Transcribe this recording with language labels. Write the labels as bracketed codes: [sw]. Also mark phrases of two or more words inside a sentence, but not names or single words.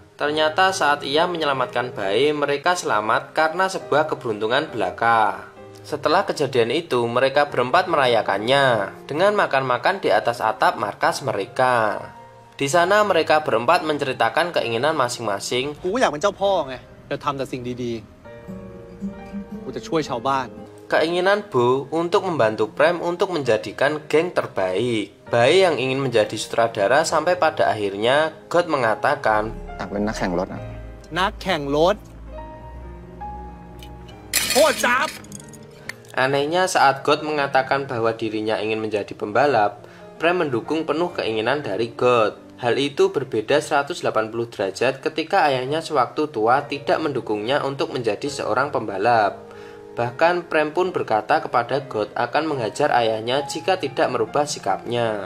[id] Ternyata saat ia menyelamatkan Bae, mereka selamat karena sebuah keberuntungan belaka. Setelah kejadian itu, mereka berempat merayakannya dengan makan-makan di atas atap markas mereka. Di sana mereka berempat menceritakan keinginan masing-masing. [th] กูก็อยากเป็นเจ้าพ่อไงจะทำแต่สิ่งดีๆกูจะช่วยชาวบ้าน [id] Keinginan Bo untuk membantu Prem untuk menjadikan geng terbaik. Bae yang ingin menjadi sutradara sampai pada akhirnya God mengatakan [th] อยากเป็นนักแข่งรถอ่ะ นักแข่งรถโคตรจับ [id] Anehnya saat God mengatakan bahwa dirinya ingin menjadi pembalap, Prem mendukung penuh keinginan dari God. Hal itu berbeda 180 derajat ketika ayahnya sewaktu tua tidak mendukungnya untuk menjadi seorang pembalap. Bahkan Prem pun berkata kepada God akan menghajar ayahnya jika tidak merubah sikapnya.